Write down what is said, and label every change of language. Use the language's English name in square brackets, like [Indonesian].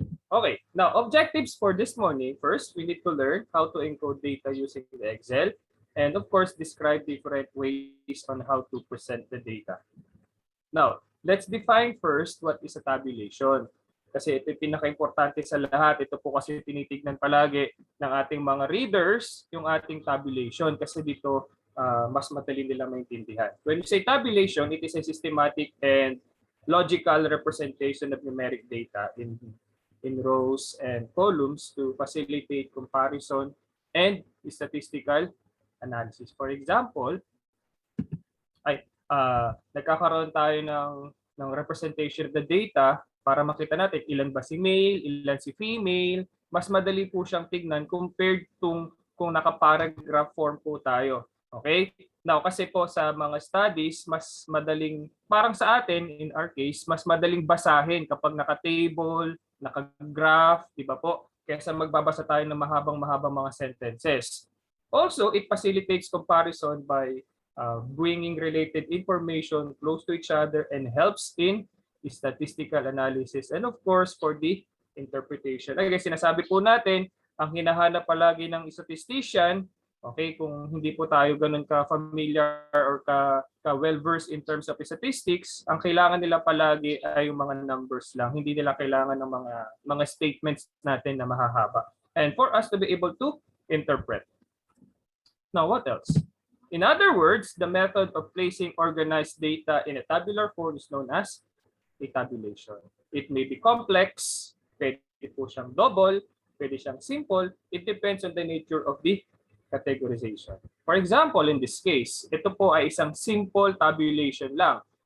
[English] Okay, now objectives for this morning. First, we need to learn how to encode data using the Excel. And of course, describe different ways on how to present the data. Now, let's define first what is a tabulation. [Filipino] Kasi ito yung pinaka-importante sa lahat. Ito po kasi tinitignan palagi ng ating mga readers, yung ating tabulation. Kasi dito, mas madali nila maintindihan. [English] When you say tabulation, it is a systematic and logical representation of numeric data in rows and columns to facilitate comparison and statistical analysis. For example, [Filipino] nagkakaroon tayo ng [English] representation of the data [Filipino] para makita natin ilan ba si male, ilan si female. Mas madali po siyang tignan [English] compared to [Filipino] kung naka-paragraph form po tayo. Okay? Now, kasi po sa mga studies, mas madaling, parang sa atin, [English] in our case, [Filipino] mas madaling basahin kapag naka-table, naka-graph, di ba po? Kaysa magbabasa tayo ng mahabang-mahabang mga sentences. [English] Also, it facilitates comparison by bringing related information close to each other and helps in statistical analysis and of course for the interpretation. [Filipino] Again, sinasabi po natin, ang hinahanap palagi ng statistician, okay, kung hindi po tayo ganun ka-familiar or ka-well-versed [English] in terms of statistics, [Filipino] ang kailangan nila palagi ay yung mga numbers lang. Hindi nila kailangan ng mga statements natin na mahahaba. [English] And for us to be able to interpret. Now, what else? In other words, the method of placing organized data in a tabular form is known as a tabulation. It may be complex, [Filipino] pwede po siyang double, pwede siyang simple. [English] It depends on the nature of the categorization. For example, in this case, [Filipino] ito po ay isang [English] simple tabulation lang.